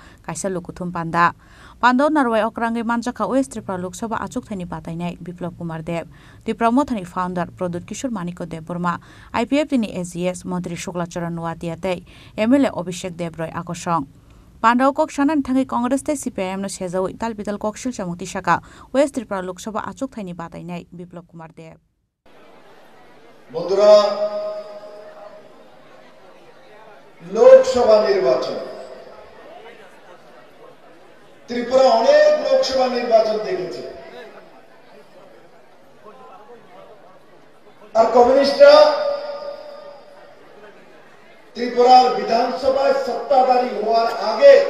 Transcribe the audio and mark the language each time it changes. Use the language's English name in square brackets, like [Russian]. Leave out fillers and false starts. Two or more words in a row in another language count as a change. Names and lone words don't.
[Kok Borok] kaisa lokuthum panda Pando Narwai Okrangi Manjaka West Tripura Lok Sabha achuk thani batainai Biplab Kumar Deb Tripura mothani founder Prodot Kishore Maniko Deborma IPF tini AGS Montri Shukla Charan Nuatiate MLA Abhishek Debroy Akosong Pandau Kok Shanan Thangi Congress te CPIM no Sejawi Talbital Kokshil Chamuti Shaka West Tripura Lok Sabha achuk thani batainai Biplab Kumar Deb [Bangla] বন্ধুরা লোকসভা নির্বাচন ত্রিপুরা অনেক লোকসভা নির্বাচন দেখেছে আর কমিউনিস্টরা ত্রিপুরার বিধানসভায় সত্তাধারী হওয়ার আগে